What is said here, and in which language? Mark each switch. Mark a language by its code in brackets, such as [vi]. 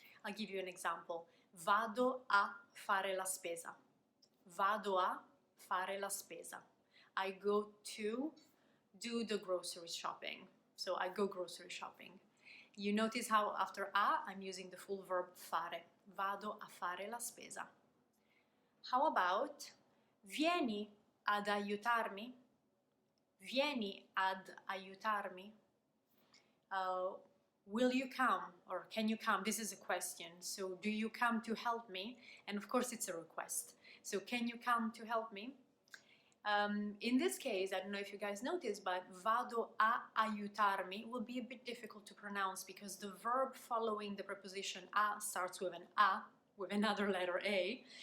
[en] I'll give you an example. [it] Vado a fare la spesa. Vado a fare la spesa. [en] I go to do the grocery shopping. So I go grocery shopping. You notice how after a, I'm using the full verb fare. [it] Vado a fare la spesa. [en] How about [it] vieni ad aiutarmi? Vieni ad aiutarmi. [en] Will you come or can you come? This is a question. So do you come to help me? And of course it's a request. So can you come to help me? In this case, I don't know if you guys noticed, but [it] vado a aiutarmi [en] will be a bit difficult to pronounce because the verb following the preposition a starts with an a, with another letter a.